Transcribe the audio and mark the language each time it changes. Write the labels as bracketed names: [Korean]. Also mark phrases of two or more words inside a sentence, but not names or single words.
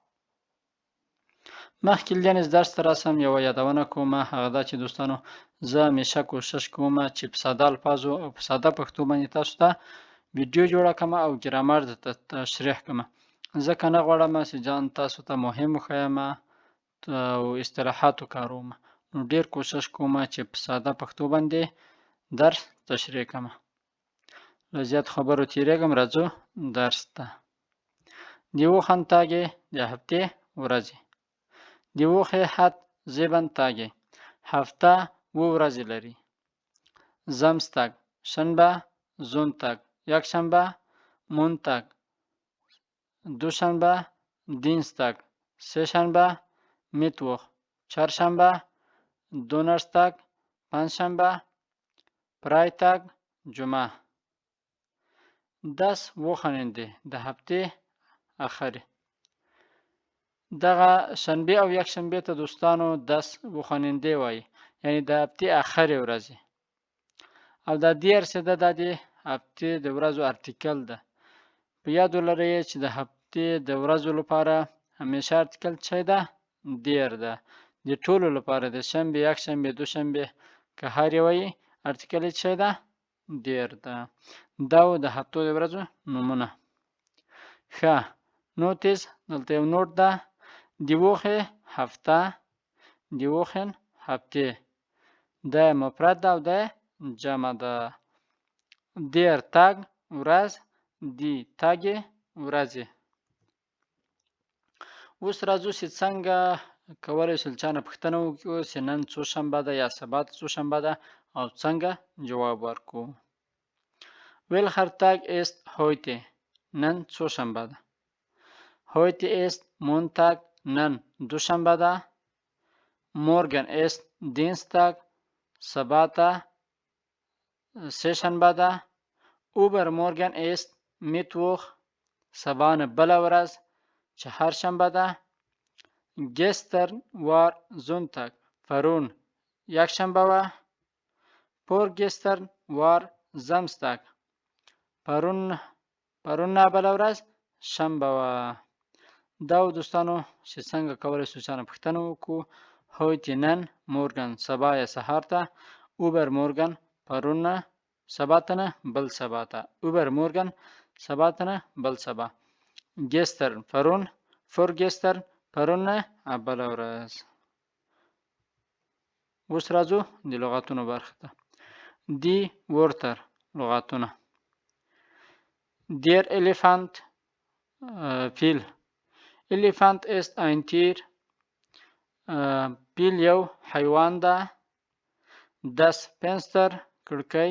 [Pashto] مخکې له دې نه درس ته راسم یوه یادونه کوم، هغه دا چې دوستانو زه همیشه کوشش کوم چې په ساده الفاظو او په ساده پښتو باندې تاسو ته ویډیو جوړه کړم او ګرامر درته تشریح کړم، ځکه نه غواړم چې ځان تاسو ته مهم وښیم او اصطلاحات وکاروم. نو ډېر کوشش کوم چې په ساده پښتو باندې درس تشریح کړم. له زیات خبرو تیریږم، راځو درس ته. د [German] wochen Tage [Pashto] د هفتې ورځې. [German] د woche hat 7 Tage. [Pashto] هفته 7 ورځې لري. Samstag شنبه، Sonntag یکشنبه، Montag دوشنبه، Dienstag سهشنبه، Mittwoch چهارشنبه، Donnerstag پنجشنبه، Freitag جمعه. [German] Das Wochenende [Pashto] د هفتې آخرې. دغه شنبه او یکشنبه ته دوستانو [German] das Wochenende [Pashto] وایي، یعنی د هفتې آخرې ورځې. او دا دیرسې ده، دا د هفتې د ورځو ارتیکل ده. په یاد ولرئ چې د هفتې د ورځو لپاره همیشه ارتیکل څه ده؟ دیر ده. د ټولو لپاره د شنبه، یکشنبه، دوشنبه که هر یوه یې ارتیکل یې څه ده؟ دیر ده. دا و د هفتو د ورځو نومونه. ښه، نوټس دلته یو نوټ ده. [German] Die Woche هفته، die Wochen هفتې. [Pashto] دا مفرد ده او دا جمع ده. [German] Der Tag ورځ، die Tage ورځې. [Pashto] اوس راځو چې څنګه کولی شو چا نه پوښتنه وکړو چې نن څو شنبه ده یا سبا څو شنبه ده او څنګه جواب ورکړو. [German] Welcher Tag ist heute؟ [Pashto] نن څو شنبه ده. [German] Heute ist Montag [Pashto] نن دوشنبه ده. [German] Morgen ist Dienstag [Pashto] سبا ته سهشنبه ده. [German] Übermorgen ist Mittwoch [Pashto] سبا نه بله ورځ چهارشنبه ده. [German] Gestern war Sonntag [Pashto] پرون یکشنبه وه. [German] Vorgestern war Samstag [Pashto] پرون نه بله ورځ شنبه وه. دا و دوستانو چې څنګه کولی شو چا نه پوښتنه وکړو. heute نن، morgen سبا یا سهار ته، übermorgen پرون نه سبا ته نه بل سبا ته، übermorgen سبا ته نه بل سبا. gestern پرون، vorgestern پرون نه بله ورځ. اوس راځو د لغاتونو برخې ته. [German] die Wörter لغاتونه. Der Elefant فیل. Elefant ist ein Tier. [Pashto] فیل یو حیوان ده. [German] Das Fenster کړکۍ.